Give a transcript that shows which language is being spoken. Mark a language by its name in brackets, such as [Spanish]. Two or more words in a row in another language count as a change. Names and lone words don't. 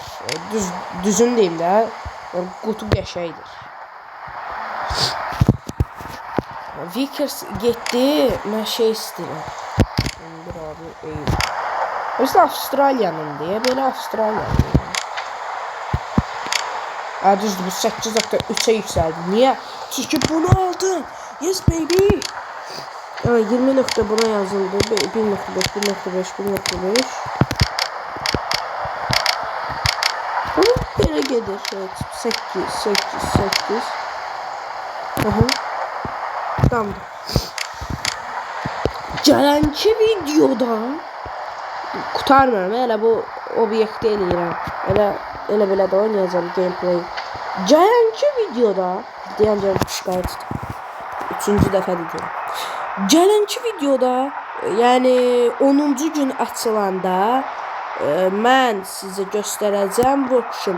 [Azerbaijani] Düzün deyim də, qutu qəşəngdir. Vickers getdi, mən şey istəyirəm. Bir abi eyl. Özü Avstraliyanın deyə, belə Avstraliyanın. Düzdür, [Turkish] bu 8.3'e yükseldi. Niye? Çünkü bunu aldım. [English] Yes baby. [Turkish] 20 nokta buna yazıldı. 1.5. Bunu böyle gelir. Evet. 8. Tamam. [Azerbaijani] Gəlenki videoda kurtarmıyorum. Elə bu obyekti eləyirəm. Elə belə də oynayacağım gameplay. Gəlenki videoda deyəncəm şikayət. 3-cü dəfə deyirəm. Gəlenki videoda, yəni 10-cu gün açılanda mən sizə göstərəcəm bu kuşum.